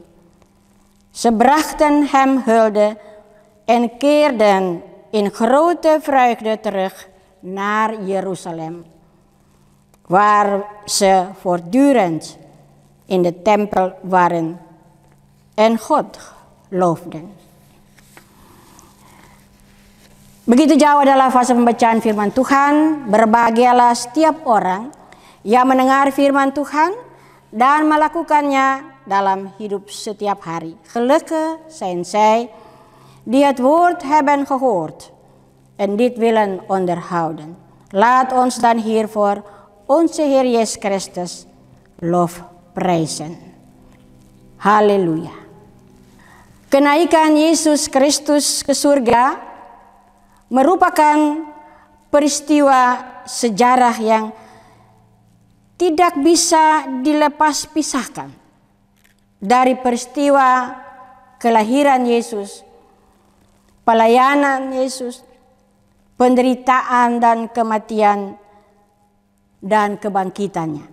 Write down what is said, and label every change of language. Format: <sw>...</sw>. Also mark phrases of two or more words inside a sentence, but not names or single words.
<nl>Ze brachten hem hulde en keerden in grote vreugde terug naar Jeruzalem, waar ze voortdurend in de tempel waren en God loofden.</nl> <id>Begitu jauh adalah fase pembacaan firman Tuhan. Berbahagialah setiap orang yang mendengar firman Tuhan dan melakukannya dalam hidup setiap hari.</id> <nl>Gelukkig zijn zij die het woord hebben gehoord en dit willen onderhouden. Laat ons dan hiervoor onze Heer Jezus Christus lof prijzen.</nl> <id>Haleluya. Kenaikan Yesus Kristus ke surga merupakan peristiwa sejarah yang tidak bisa dilepas pisahkan dari peristiwa kelahiran Yesus, pelayanan Yesus, penderitaan dan kematian, dan kebangkitannya.</id>